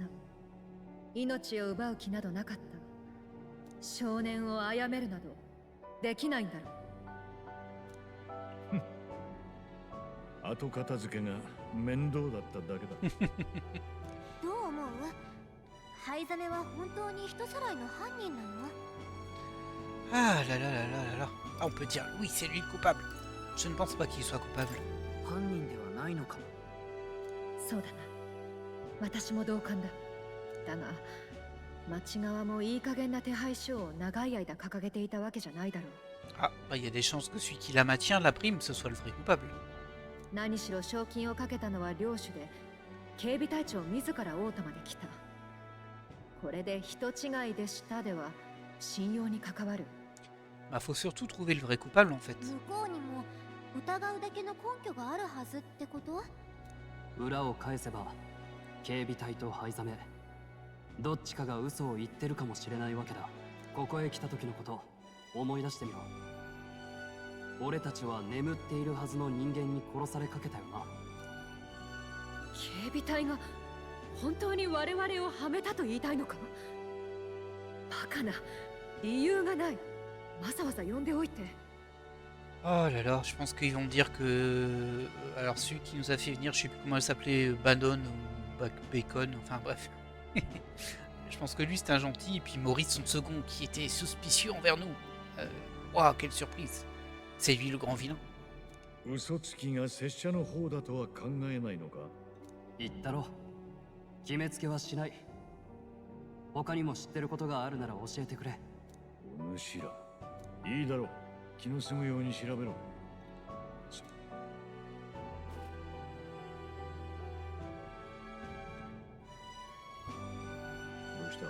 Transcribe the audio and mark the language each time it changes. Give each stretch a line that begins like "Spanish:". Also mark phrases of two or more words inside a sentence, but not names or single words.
Japanese: 命を奪う気などなかった。少年を殺めるなどできないんだろう。後片付けが面倒だっただけだ。どう思う？灰ザメは本当に人さらいの犯人なの？
French: Ah là là là là là là. Ah, on peut dire oui, c'est lui le coupable. Je ne pense pas qu'il soit coupable.
Japanese: 犯人ではないのかも。そうだな。私も同感だ。だが、町側もいい加減な手配書を長い間掲げていたわけじゃないだろう。
French: Ah, bah il y a des chances que celui qui la maintient, la prime, ce soit le vrai coupable.
Japanese: 何しろ賞金をかけたのは領主で、警備隊長自ら王都まで来た。これで人違いでしたでは信用に関わる。
French: Bah faut surtout trouver le vrai coupable en fait.
Japanese: 向こうにも疑うだけの根拠があるはずってこと？裏を返せば警備隊と灰ザメどっちかが嘘を言ってるかもしれないわけだ。ここへ来た時のこと思い出してみろ。俺たちは眠っているはずの人間に殺されかけたよな。警備隊が本当に我々をはめたと言いたいのか？バカな、理由がない。わざわざ呼んでおいて。
French: Oh là là, je pense qu'ils vont me dire que... Alors celui qui nous a fait venir, je sais plus comment elle s'appelait, Bannon ou Bacon, enfin bref. Je pense que lui c'était un gentil, et puis Maurice son second qui était suspicieux envers nous. Waouh, quelle surprise. C'est lui le grand vilain.
Japanese: 嘘つきが拙者の方だとは考えないのか。言ったろ。決めつけはしない。他にも知ってることがあるなら教えてくれ。お主ら、いいだろう。気の済むように調べろ。どうした？